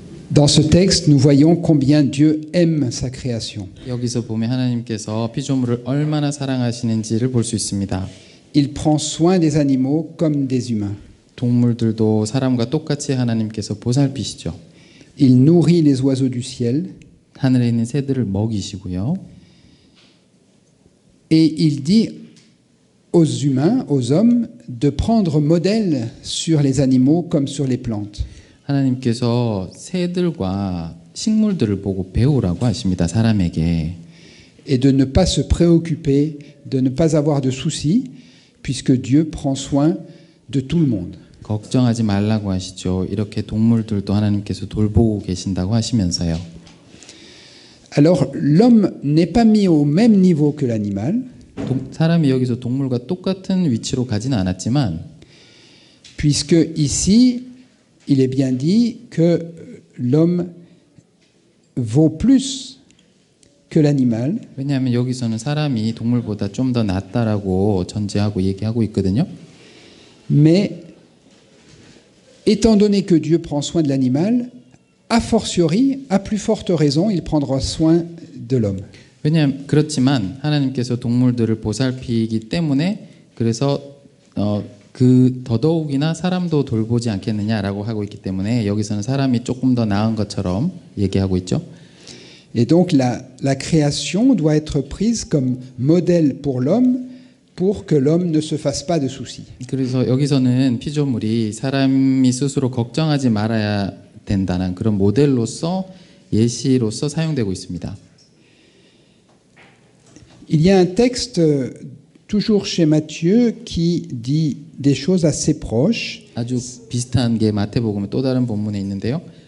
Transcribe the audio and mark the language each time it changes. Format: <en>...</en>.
<fr>Dans ce texte, nous voyons combien Dieu aime sa création.</fr> <ko>여기서 보면 하나님께서 피조물을 얼마나 사랑하시는지를 볼 수 있습니다.</ko> <fr>Il prend soin des animaux comme des humains.</fr> <ko>동물들도 사람과 똑같이 하나님께서 보살피시죠.</ko> <fr>Il nourrit les oiseaux du ciel</fr> <ko>하늘에 있는 새들을 먹이시고요.</ko> <fr>et il dit aux humains, aux hommes, de prendre modèle sur les animaux comme sur les plantes.</fr> <ko>하나님께서 새들과 식물들을 보고 배우라고 하십니다. 사람에게.</ko> <fr>Et de ne pas se préoccuper, de ne pas avoir de soucis, puisque Dieu prend soin de tout le monde.</fr> <ko>걱정하지 말라고 하시죠. 이렇게 동물들도 하나님께서 돌보고 계신다고 하시면서요.</ko> <fr>Alors l'homme n'est pas mis au même niveau que l'animal,</fr> <ko>사람이 여기서 동물과 똑같은 위치로 가지는 않았지만</ko> <fr>puisque ici, il est bien dit que l'homme vaut plus que l'animal,</fr> <ko>왜냐하면 여기서는 사람이 동물보다 좀 더 낫다라고 전제하고 얘기하고 있거든요.</ko> <fr>mais étant donné que Dieu prend soin de l'animal, a fortiori, à plus forte raison, il prendra soin de l'homme.</fr> <ko>왜냐하면 그렇지만 하나님께서 동물들을 보살피기 때문에 그래서 그 더더욱이나 사람도 돌보지 않겠느냐라고 하고 있기 때문에 여기서는 사람이 조금 더 나은 것처럼 얘기하고 있죠.</ko> <fr>Et donc la création doit être prise comme modèle pour l'homme pour que l'homme ne se fasse pas de soucis.</fr> <ko>그래서 여기서는 피조물이 사람이 스스로 걱정하지 말아야 된다는 그런 모델로서 예시로서 사용되고 있습니다.</ko> <fr>Il y a un texte toujours chez Matthieu qui dit des choses assez proches.</fr> <ko>아주 비슷한 게 마태복음 또 다른 본문에 있는데요.</ko>